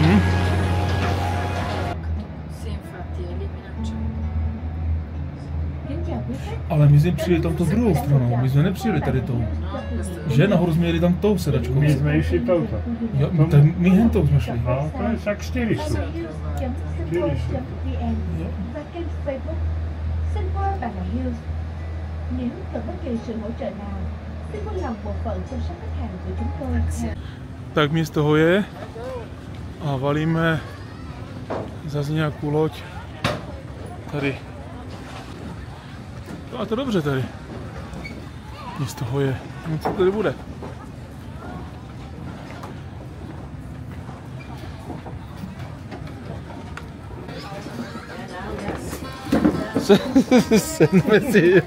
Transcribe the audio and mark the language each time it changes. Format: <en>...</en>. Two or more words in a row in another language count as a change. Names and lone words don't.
<cs>Ale my jsme přijeli tam tou druhou stranou, my jsme nepřijeli tady tou. Že? Nahoru jsme jeli tam tou sedačkou. My jsme šli touto. Jo, tak my hentou jsme šli. No, to je tak 4 jsou. 4 jsou.</cs> <vi>Xin voi bạn là Hills. Nếu cần bất kỳ sự hỗ trợ nào, xin vui lòng bộ phận chăm sóc khách hàng của chúng tôi.</vi> <cs>Tak místo toho je a valíme zase nějakou loď tady. A to dobře tady. Místo toho je. Co tady bude? Sedme si.</cs>